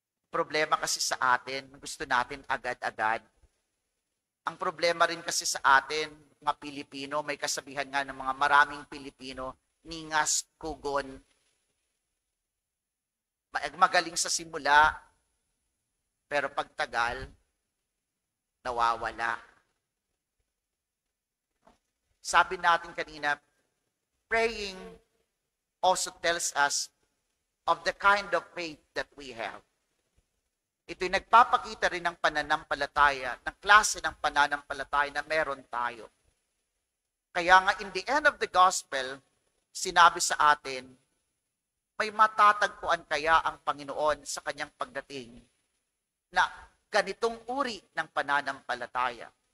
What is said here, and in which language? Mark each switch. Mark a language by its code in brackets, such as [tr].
[tl] Problema kasi sa atin, gusto natin agad-agad. Ang problema rin kasi sa atin, mga Pilipino, may kasabihan nga ng mga maraming Pilipino, ningas, kugon, magaling sa simula, pero pagtagal, nawawala. Sabi natin kanina, [en] praying also tells us of the kind of faith that we have. [tl] Ito'y nagpapakita rin ng pananampalataya, ng klase ng pananampalataya na meron tayo. Kaya nga [en] in the end of the gospel, [tl] sinabi sa atin, may matatagpuan kaya ang Panginoon sa kanyang pagdating na ganitong uri ng pananampalataya.